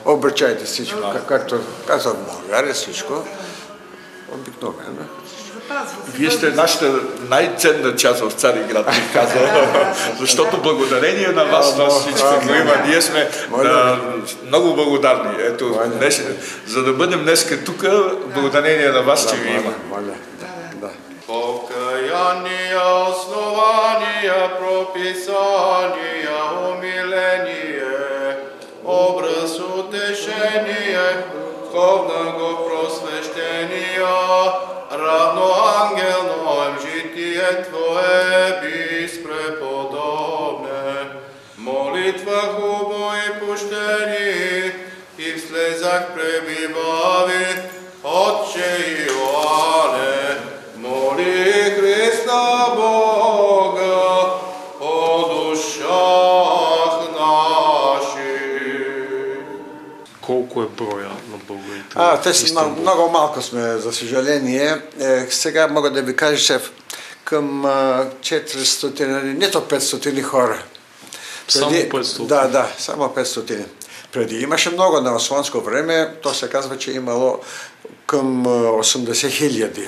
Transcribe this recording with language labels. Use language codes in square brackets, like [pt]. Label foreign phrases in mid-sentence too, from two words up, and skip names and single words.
[bg] Обичаите всичко, както в България всичко, обикновено. Вие сте нашата най-ценна част в Цариград, бих казал, защото благодарение на вас всичко го има. Ние сме много благодарни. Ето, за да бъдем днеска тук, благодарение на вас, че ви има. [cu] Покаяния, основания, прописания, умиление, образ утешение, духовного просвещения, равно ангелном житие Твое беспреподобне. Молитва хубо и пущени, и в слезах пребивави, Отче Иоанне, моли Христа Бога о душах наших. [bg] Колко е броя на българите? Те са много малко сме, за съжаление. Сега мога да ви кажа, че към 400, нито 500 хора. Само 500? Да, само 500. Преди имаше много на османско време, то се казва, че имало към 80 хиляди.